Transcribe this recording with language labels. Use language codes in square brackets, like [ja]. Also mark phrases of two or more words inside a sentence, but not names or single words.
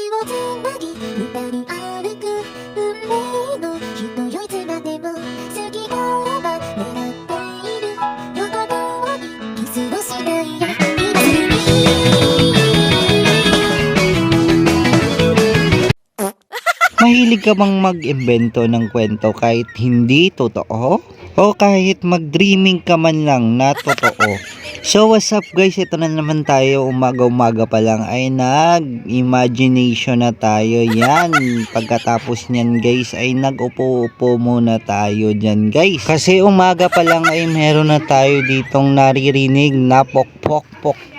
[ja] つなぎ二人歩く運命の人よいつまでも好きならば狙っている横顔にキスをしないや今すぐ [tl] Mahilig ka bang mag-imbento ng kwento kahit hindi totoo? O kahit mag-dreaming ka man lang na totoo? [en] So what's up guys, [tl] ito na naman tayo, umaga-umaga pa lang ay nag-imagination na tayo. Yan, pagkatapos nyan guys ay nag-upo-upo muna tayo dyan guys. Kasi umaga pa lang ay meron na tayo ditong naririnig na pok-pok-pok.